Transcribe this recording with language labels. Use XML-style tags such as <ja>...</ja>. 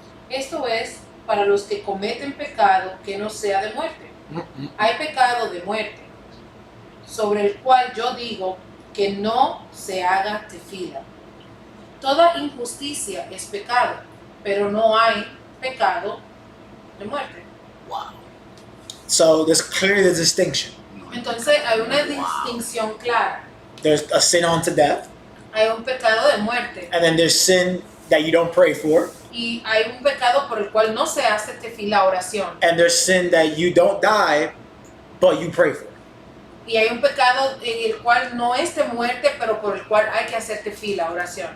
<es>Esto es para los que cometen pecado que no sea de muerte. Hay pecado de muerte, sobre el cual yo digo que no se haga tefila. Toda injusticia es pecado, pero no hay pecado de muerte.</es> <en>So there's clearly the distinction.</en> <es>Entonces hay una distinción clara.</es> <en>There's a sin unto death,</en> <es>Hay un pecado de muerte</es> <en>and then there's sin that you don't pray for,</en> <es>y hay un pecado por el cual no se hace tefila, oración.</es> <en>and there's sin that you don't die, but you pray for.</en> <es>Y hay un pecado en el cual no es de muerte, pero por el cual hay que hacer tefila, oración.</es>